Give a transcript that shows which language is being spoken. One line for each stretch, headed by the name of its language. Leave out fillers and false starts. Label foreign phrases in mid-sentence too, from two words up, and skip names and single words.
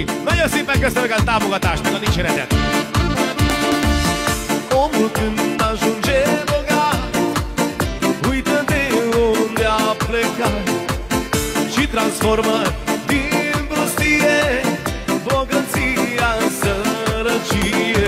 Hungarian: Nagyon szépen köszönjük a támogatást, meg a dicséretet!
Romanian: Omul când ajunge bogat, uită de unde a plecat și transformă din prostie bogăția în sărăcie.